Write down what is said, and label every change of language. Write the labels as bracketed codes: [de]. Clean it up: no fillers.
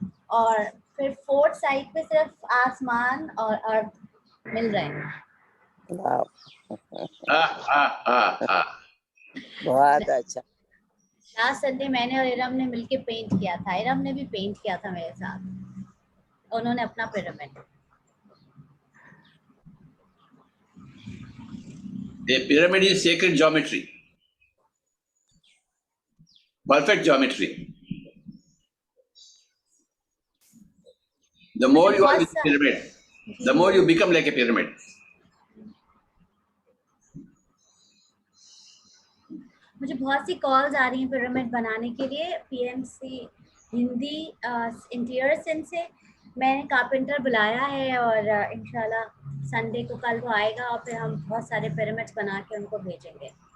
[hi] और फिर fourth side पे सिर्फ आसमान और अर्थ मिल रहे हैं। [en] Wow. [hi] हाँ। बहुत अच्छा। लास्ट संडे मैंने और इरम ने मिलके पेंट किया था। इरम ने भी पेंट किया था मेरे साथ, उन्होंने अपना pyramid. [en] A pyramid is sacred geometry. Perfect geometry. The more you are with a pyramid, the more you become like a pyramid. [hi] मुझे बहुत सी कॉल्स आ रही हैं पिरामिड बनाने के लिए। पीएमसी हिंदी इंटीरियर सेंस से मैंने कारपेंटर बुलाया है और इंशाल्लाह संडे को कल वो आएगा और फिर हम बहुत सारे पिरामिड्स बना के उनको भेजेंगे।